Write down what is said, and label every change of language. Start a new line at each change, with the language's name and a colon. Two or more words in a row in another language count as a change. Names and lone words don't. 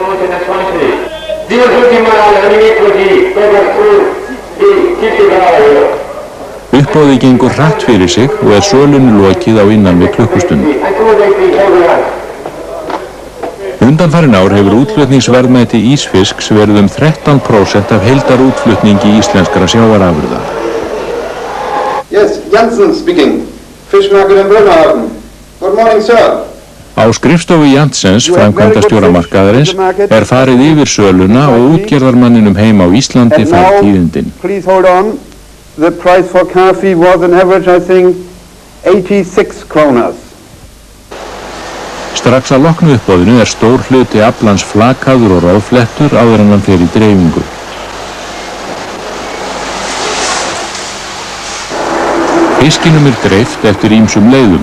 Icelandic: Uppboðið gengur hratt fyrir sig og er sölunni lokið á innan við klukkustund. Undanfarin ár hefur útflutningsverðmæti ísfisks verið 13% af heildarútflutningi íslenskra sjávarafurða.
English: Yes, Jansen speaking. Fish market in Bremerhaven. Good morning, sir.
Icelandic: Á skrifstofu Jansens, framkvæmdastjóra markaðarins, er farið yfir söluna og útgerðarmanninum heim á Íslandi fær tíðindin.
English: Please hold on. The price for coffee was on average, I think, 86 krónas.
Icelandic: Strax að loknu uppboðinu er stór hluti aflans flakaður og ráðflettur áður en hann fer í dreifingu. Fiskinum er dreift eftir ýmsum leiðum.